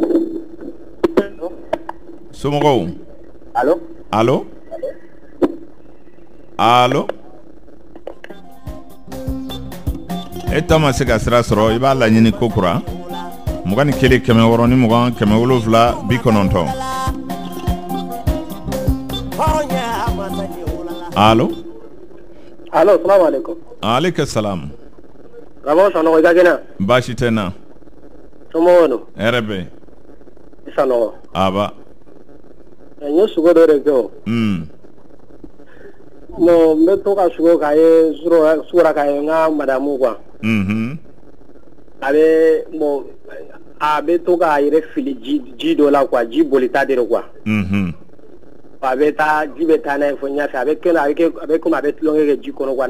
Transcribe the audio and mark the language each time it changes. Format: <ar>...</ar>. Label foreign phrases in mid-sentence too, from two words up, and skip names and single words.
<bm>somɔgɔw allo e ta ma se ka sira sɔrɔ i b'a laɲini ko kura 21 160 ni 20 170 90 allo</bm> <ar>السلام عليكم عليكم السلام</ar> <bm>rabo sanogo jagina baasi tɛ na somɔgɔw no hɛrɛ bɛ sanogo aba n ye sugo dɔ de kɛ o bon n bɛ to ka sugo k'a ye sugora k'a ye n ka madamu quoi a bɛ to k'a yɛrɛ fili ji dɔ la quoi ji bolita de quoi a bɛ taa ji bɛ taa n'a ye fo ɲɛfɛ a bɛ komi a bɛ tulonkɛ kɛ ji kɔnɔ quoi</bm>